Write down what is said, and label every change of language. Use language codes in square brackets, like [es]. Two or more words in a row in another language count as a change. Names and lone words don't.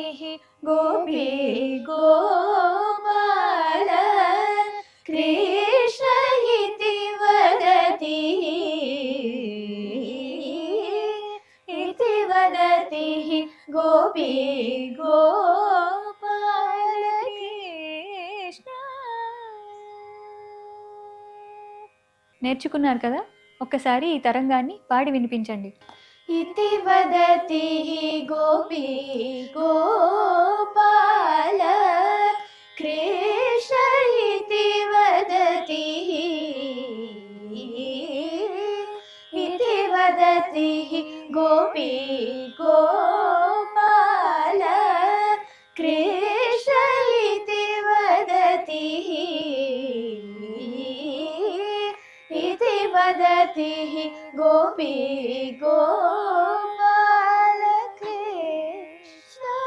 [sa] गोपी गोपाल कृष्ण इति वदति गोपी गोपाल కృష్ణ. [te] నేర్చుకున్నారు కదా, ఒక్కసారి ఈ తరంగాన్ని పాడి వినిపించండి. [sa] इति वदति गोपी गोपाल कृष्ण इति वदति गोपी गोपाल कृष्ण इति वदति गोपी गोपाल कृष्ण.